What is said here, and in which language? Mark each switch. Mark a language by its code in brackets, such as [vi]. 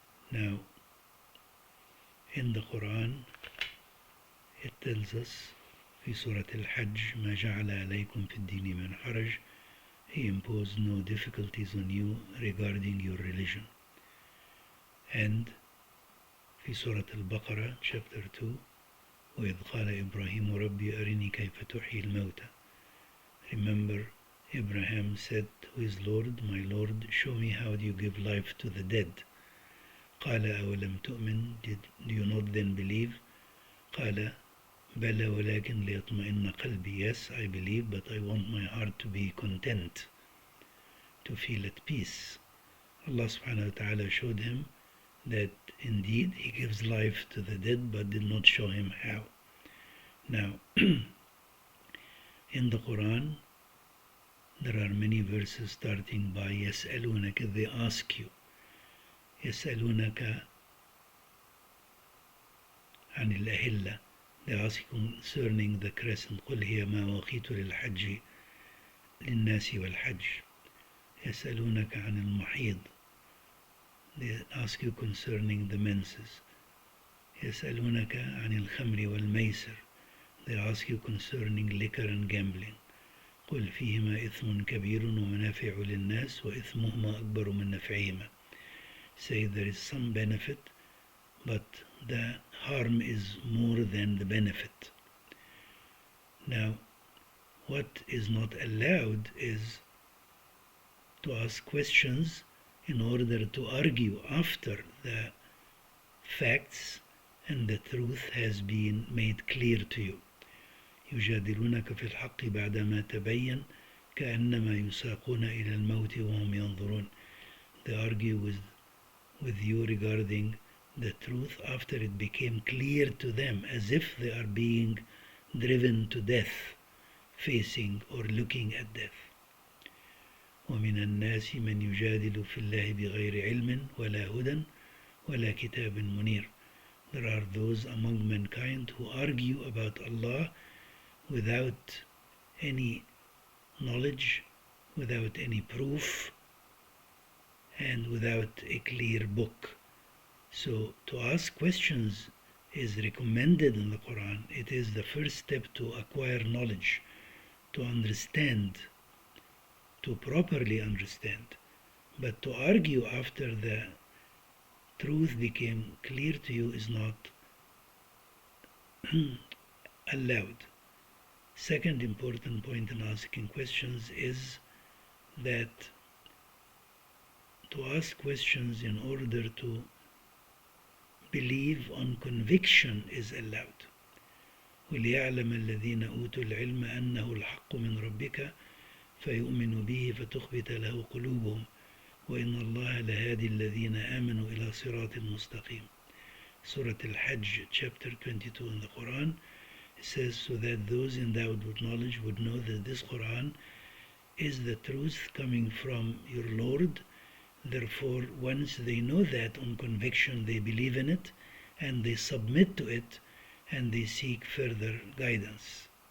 [en] Now, in the Quran, it tells us, [ar] في سورة الحج, ما جعل عليكم في الدين من حرج, [en] He imposed no difficulties on you regarding your religion. And [ar] في سورة البقرة, [en] chapter 2, [ar] وإذ قال إبراهيم ربي أرني كيف تحيي الموتى. [en] Remember, Abraham said to his Lord, my Lord, show me how do you give life to the dead. [ar] قال أولم تؤمن, [en] do you not then believe? [ar] قال بلى ولكن ليطمئن قلبي. [en] Yes, I believe, but I want my heart to be content, to feel at peace. Allah subhanahu wa ta'ala showed him that indeed He gives life to the dead, but did not show him how. Now, in the Quran, there are many verses starting by يسألونك, they ask you. [ar] يسألونك عن الأهلة, [en] they ask you concerning the crescent. [ar] قل هي مواقيت للحج للناس والحج. يسألونك عن المحيض, [en] they ask you concerning the menses. [ar] يسألونك عن الخمر والميسر, [en] they ask you concerning liquor and gambling. [ar] قل فيهما إثم كبير ومنافع للناس وإثمهما أكبر من نفعهما. [en] Say there is some benefit, but the harm is more than the benefit. Now, what is not allowed is to ask questions in order to argue after the facts and the truth has been made clear to you. [ar] يجادلونك في الحق بعدما تبين كأنما يساقون إلى الموت وهم ينظرون. [en] They argue with you regarding the truth after it became clear to them, as if they are being driven to death, facing or looking at death. [ar] ومن الناس من يجادل في الله بغير علم ولا هدى ولا كتاب منير. [en] There are those among mankind who argue about Allah without any knowledge, without any proof, and without a clear book. So to ask questions is recommended in the Quran. It is the first step to acquire knowledge, to understand, to properly understand. But to argue after the truth became clear to you is not allowed. Second important point in asking questions is that to ask questions in order to believe on conviction is allowed. [ar] وليعلم الذين أوتوا العلم أنه الحق من ربك فيؤمنوا به فتخبت له قلوبهم وإن الله لهادي الذين آمنوا إلى صراط مستقيم. [en] Surah Al-Hajj, chapter 22 in the Quran, it says, so that those endowed with knowledge would know that this Quran is the truth coming from your Lord. Therefore, once they know that on conviction, they believe in it and they submit to it and they seek further guidance.